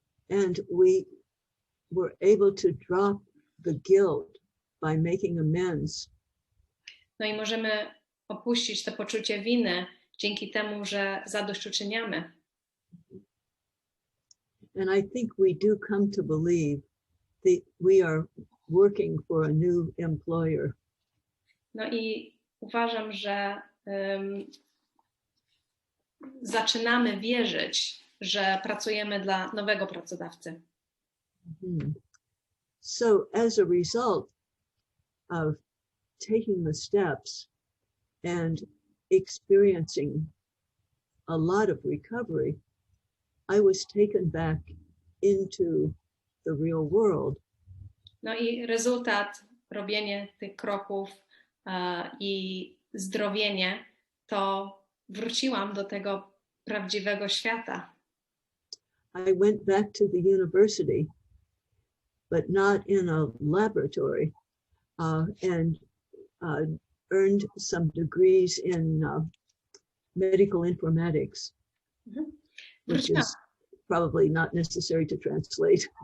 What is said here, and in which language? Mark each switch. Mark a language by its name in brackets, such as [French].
[English] And we were able to drop the guilt by making amends. [Polish] No i możemy opuścić to poczucie winy dzięki temu, że zadośćuczyniamy. [English] And I think we do come to believe that we are working for a new employer. [Polish] No i uważam, że zaczynamy wierzyć, że pracujemy dla nowego pracodawcy. [English] So as a result of taking the steps and experiencing a lot of recovery, I was taken back into the real world. [Polish] No i rezultat, robienie tych kroków i zdrowienie, to wróciłam do tego prawdziwego świata. [English] I went back to the university, but not in a laboratory, and earned some degrees in medical informatics, which is probably not necessary to translate.